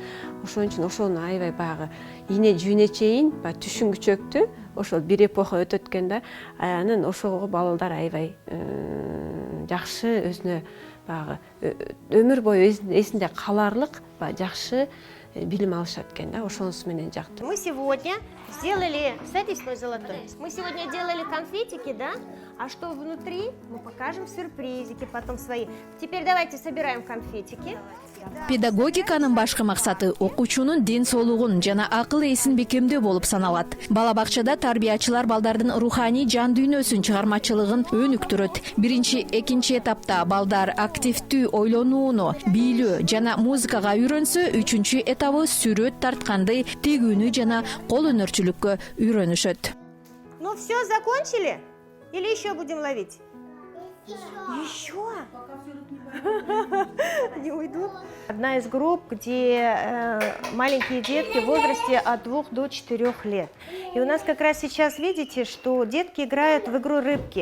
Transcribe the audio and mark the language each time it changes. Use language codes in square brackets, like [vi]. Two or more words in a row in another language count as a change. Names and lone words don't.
[ky] Ошон үчүн ошону аябай баягы ийне жүүнө чейин түшүнгүчөктү ошол бир эпоха өтөт экен да. Анан ошого балдар аябай жакшы, өзүнө баягы өмүр бою эсинде каларлык жакшы билим алышат экен да. Ошонусу менен жактым. [ru] Мы сегодня сделали, садись, мой золотой, мы сегодня делали конфетики, да? А что внутри, мы покажем сюрпризики потом свои. Теперь давайте собираем конфетики. [ky] Педагогиканын башкы максаты окуучунун ден соолугун жана акыл эсин бекемдөө болуп саналат. Бала бакчада тарбиячылар балдардын руханий жан дүйнөсүн, чыгармачылыгын өнүктүрөт. Биринчи, экинчи этапта балдар активдүү ойлонууну, бийлөө жана музыкага үйрөнсө, үчүнчү этабы сүрөт тартканды, тегүүнү жана кол өнөрчүлүккө үйрөнүшөт. [ru] Ну все, закончили? Или еще будем ловить? Еще? Не уйдут? Одна из групп, где маленькие детки в возрасте от 2 до 4 лет. И у нас как раз сейчас видите, что детки играют в игру рыбки.